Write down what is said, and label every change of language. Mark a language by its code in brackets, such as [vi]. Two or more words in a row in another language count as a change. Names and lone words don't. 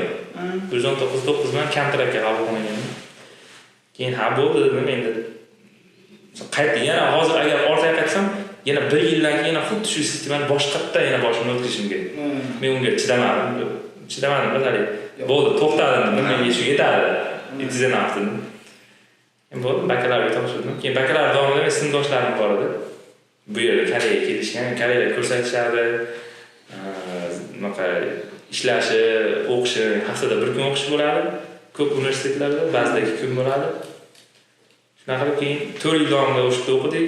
[uz] 119 bilan kontraktga qabul qilingan. Keyin ha bo'ldi dedim endi. Qayta yana hozir agar ortga qaytsam, yana 1 yildan keyin yana xuddi shu sistemani boshqatdan yana boshimni o'tkazishim kerak. Men unga chidamadim. Bazali. Bo'ldi, to'xtadim. Menga shu yetadi. [en] It is enough [uz] dedim. Endi bo'ldi, bakalavriat topshirdim. Keyin bakalavriat davomida sinfdoshlarim bor edi. Bu yerga Koreyaga kelishgan, Koreyada ko'rsatishardi. Ishlashi, o'qishi, haftada 1 kun o'qish bo'ladi. Ko'p universitetlarda ba'zida 2 kun bo'ladi. Shunaqa qilib keyin 4 yil davomida o'qidik.